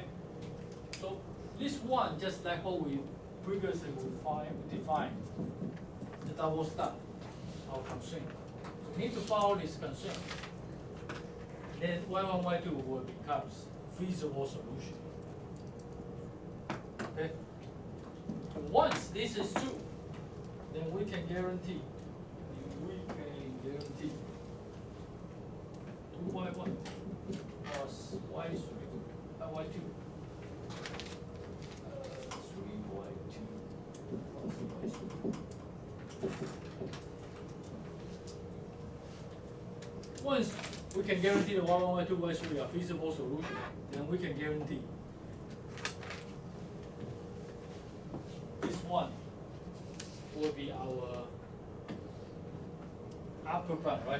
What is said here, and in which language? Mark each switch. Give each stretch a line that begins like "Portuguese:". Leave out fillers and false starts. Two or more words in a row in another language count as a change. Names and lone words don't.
English: So this one, just like what we previously defined, the double step, our constraint. We need to follow this constraint. Then y1, y2 will becomes feasible solution. Okay? Once this is true, then we can guarantee 2y1 plus y3 y2 3y2 plus y3. Once we can guarantee the y1, y2, y3 are feasible solution, then we can guarantee this one will be our upper bound, right?